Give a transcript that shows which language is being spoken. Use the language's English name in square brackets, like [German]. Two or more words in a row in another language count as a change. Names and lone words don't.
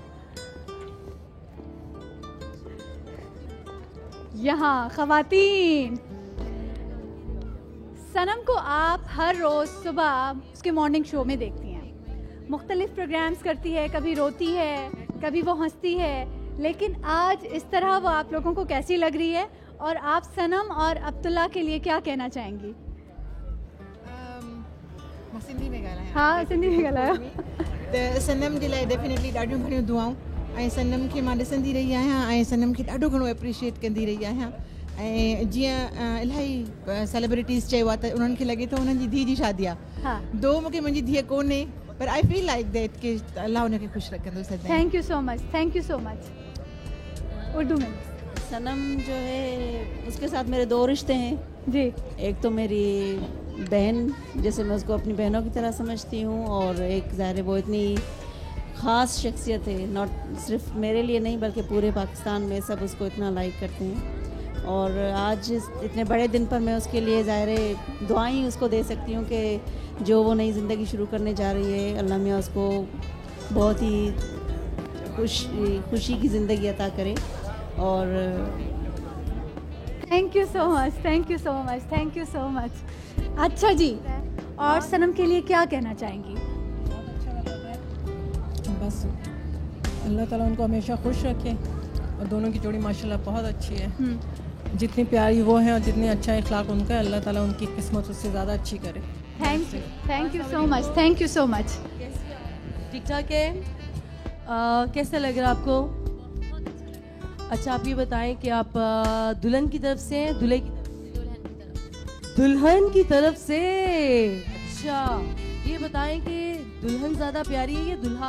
[Urdu] یہاں خواتین، صنم کو آپ ہر روز صبح اس کے [English] morning show [Urdu] میں دیکھتی ہیں، مختلف پروگرامز کرتی ہے، کبھی روتی ہے، کبھی وہ ہنستی ہے، لیکن آج اس طرح وہ آپ لوگوں کو کیسی لگ رہی ہے اور آپ صنم اور عبداللہ کے لیے کیا کہنا چاہیں گی? [Sindhi] सिंधी में ॻाल्हायां। हाँ सिंधी में ॻाल्हायो। त सनम जे लाइ डेफिनेटली ॾाढियूं घणियूं दुआऊं ऐं सनम खे मां ॾिसंदी रही आहियां ऐं सनम खे ॾाढो घणो एप्रिशिएट कंदी रही आहियां। ऐं जीअं इलाही सेलिब्रिटीज़ चयो आहे त उन्हनि खे लॻे थो उन्हनि जी धीउ जी शादी आहे हाँ दो मूंखे मुंहिंजी धीउ कोन्हे पर [English] I feel like that [Sindhi] कि अल्लाह उनखे ख़ुशि रखंदो सदाईं। [English] Thank you so much, thank you so much. [Urdu] اردو میں صنم جو ہے اس کے ساتھ میرے دو رشتے ہیں जी। ایک تو میری بہن، جیسے میں اس کو اپنی بہنوں کی طرح سمجھتی ہوں، اور ایک ظاہر ہے وہ اتنی خاص شخصیت ہے، ناٹ صرف میرے لیے نہیں بلکہ پورے پاکستان میں سب اس کو اتنا لائک کرتے ہیں. اور آج اتنے بڑے دن پر میں اس کے لیے ظاہر ہے دعائیں ہی اس کو دے سکتی ہوں کہ جو وہ نئی زندگی شروع کرنے جا رہی ہے اللہ میاں اس کو بہت ہی خوشی کی زندگی عطا کرے. और [English] Thank you so much, thank you so much, thank you so much. [Urdu] اچھا جی، اور صنم کے لیے کیا کہنا چاہیں گی? بس اللہ تعالیٰ ان کو ہمیشہ خوش رکھے اور دونوں کی جوڑی ماشاءاللہ بہت اچھی ہے. جتنی پیاری وہ ہے اور جتنی اچھا اخلاق ان کا ہے، اللہ تعالیٰ ان کی قسمت اس سے زیادہ اچھی کرے. [English] Thank you so much, thank you so much. [Urdu] ٹھیک ٹھاک ہے۔ کیسا لگ رہا آپ کو? اچھا آپ یہ بتائیں کہ آپ دلہن کی طرف سے ہیں، دولہے کی دلہن کی طرف سے? اچھا یہ بتائیں کہ دلہن زیادہ پیاری ہے یا دولہا?